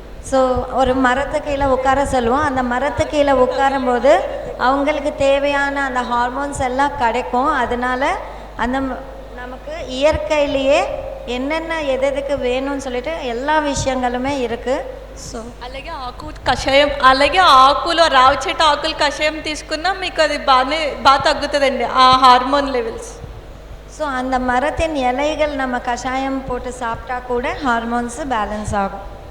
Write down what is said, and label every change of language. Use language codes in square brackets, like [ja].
[ta] So ஒரு மரத்து கீழே உட்கார சொல்லுவோம். அந்த மரத்து கீழே உட்காரும்போது அவங்களுக்கு தேவையான அந்த ஹார்மோன்ஸ் எல்லாம் கிடைக்கும். அதனால அந்த நமக்கு இயற்கையிலேயே என்னென்ன எதுக்கு வேணும்னு சொல்லிட்டு எல்லா விஷயங்களுமே இருக்குது. సో [te] అలాగే ఆకు కషాయం, అలాగే ఆకులో రావి చెట్టు ఆకులు కషాయం తీసుకున్నా మీకు అది బాగా తగ్గుతుందండి ఆ హార్మోన్ లెవెల్స్. [ta] ஸோ அந்த மரத்தின் இலைகள் நம்ம கஷாயம் போட்டு சாப்பிட்டா கூட ಹಾರ್ಮೋನ್ಸ್ ಬ್ಯಾಲೆನ್ಸ್ ಆகும்.